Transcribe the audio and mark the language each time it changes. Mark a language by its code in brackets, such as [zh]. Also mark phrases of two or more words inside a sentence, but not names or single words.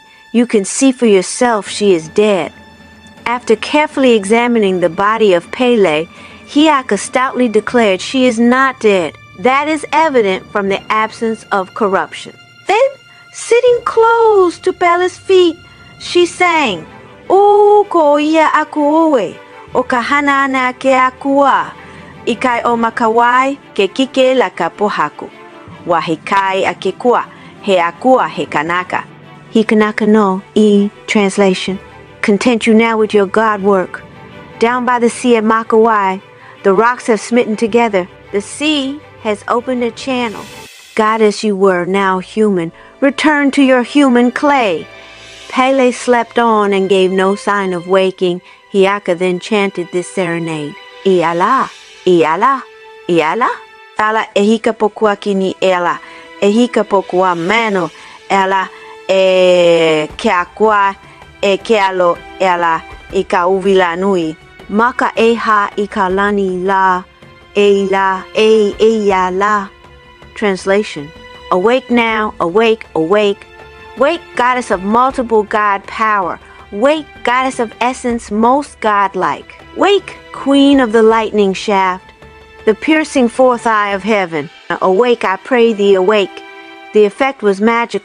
[en] You can see for yourself she is dead. After carefully examining the body of Pele, Hiiaka stoutly declared she is not dead. That is evident from the absence of corruption. Then, sitting close to Pele's feet, she sang, [haw] O ko ia aku oe, o ka hanana ke akua, ikai o makawai ke kike la ka pohaku, wa he kai a ke kua, he akua he kanaka. He kanaka no, translation. [en] Content you now with your God work. Down by the sea at Makawai, the rocks have smitten together. The sea has opened a channel. Goddess you were, now human, return to your human clay. Pele slept on and gave no sign of waking. Hiiaka then chanted this serenade. [haw] Iala, iala, iala. Ala ehika pokua kini ela. Ehika pokua mano. Ela ke akua. E ke alo ela I ka uvila nui. Maka-e-ha-i-ka-lani la, ya la. [en] Translation. Awake now, awake, awake. Wake, goddess of multiple God power. Wake, goddess of essence most godlike. Wake, queen of the lightning shaft. the piercing fourth eye of heaven. Awake, I pray thee, awake. The effect was magical.